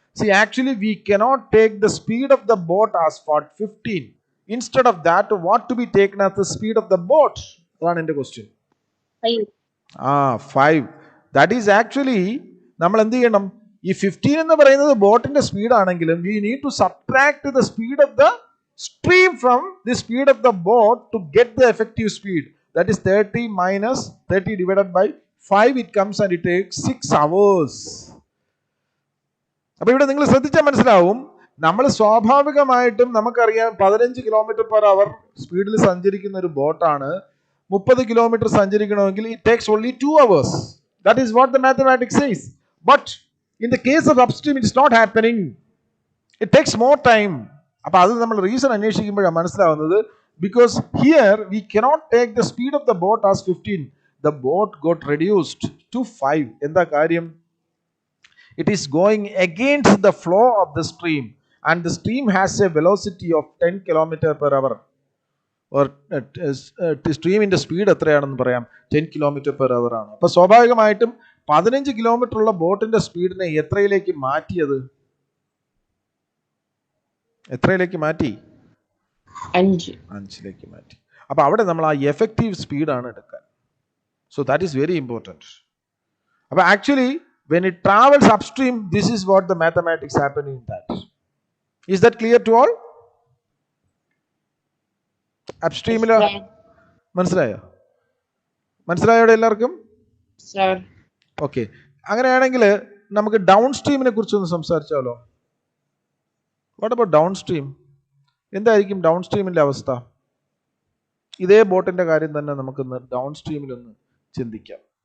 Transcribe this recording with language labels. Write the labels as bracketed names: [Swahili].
[English] See, actually we cannot take the speed of the boat as 15. Instead of that, what to be taken as the speed of the boat? [Malayalam] അതാണ് എന്റെ question. 5. [English] That is actually [Malayalam] നമ്മൾ എന്ത് ചെയ്യണം? ഈ 15 എന്ന് പറയുന്നത് ബോട്ടിന്റെ speed ആണെങ്കിലും [English] we need to subtract the speed of the stream from the speed of the boat to get the effective speed. That is 30 minus 30 divided by 5. It comes and it takes 6 hours. [Malayalam] അപ്പൊ ഇവിടെ നിങ്ങൾ ശ്രദ്ധിച്ചാൽ മനസ്സിലാവും, നമ്മൾ സ്വാഭാവികമായിട്ടും നമുക്കറിയാം 15 kilometre per hour സ്പീഡിൽ സഞ്ചരിക്കുന്ന ഒരു ബോട്ടാണ് 30 kilometre സഞ്ചരിക്കണമെങ്കിൽ [English] it takes only 2 hours. That is what the mathematics says. But in the case of upstream, it is not happening. It takes more time. [Malayalam] അപ്പൊ അത് നമ്മൾ റീസൺ അന്വേഷിക്കുമ്പോഴാണ് മനസ്സിലാവുന്നത് [English] because here we cannot take the speed of the boat as 15. The boat got reduced to 5. [Malayalam] എന്താ കാര്യം? [English] It is going against the flow of the stream, and the stream has a velocity of 10 km per hour. [Malayalam] Or സ്ട്രീമിന്റെ speed എത്രയാണെന്ന് പറയാം, 10 km per hour ആണ്. അപ്പൊ സ്വാഭാവികമായിട്ടും 15 kilometre ഉള്ള ബോട്ടിന്റെ സ്പീഡിനെ എത്രയിലേക്ക് മാറ്റിയത്? എത്രയിലേക്ക് മാറ്റി? 5ലേക്ക് മാറ്റി. അപ്പൊ അവിടെ നമ്മൾ ആ എഫക്റ്റീവ് സ്പീഡാണ് എടുക്കാൻ. [English] So that is very important. അപ്പൊ actually when it travels upstream, this is what the mathematics happen in that. Is that clear to all? [Malayalam] Upstream ila മനസ്സിലായോ? മനസ്സിലായോ എല്ലാവർക്കും? [English] Sir. [Malayalam] ഓക്കെ, അങ്ങനെയാണെങ്കിൽ നമുക്ക് ഡൗൺ സ്ട്രീമിനെ കുറിച്ചൊന്ന് സംസാരിച്ചാലോ? [English] What about downstream? [Malayalam] എന്തായിരിക്കും down സ്ട്രീമിന്റെ അവസ്ഥ? ഇതേ ബോട്ടിന്റെ കാര്യം തന്നെ നമുക്കൊന്ന് ഡൗൺ സ്ട്രീമിലൊന്ന് ചിന്തിക്കാം.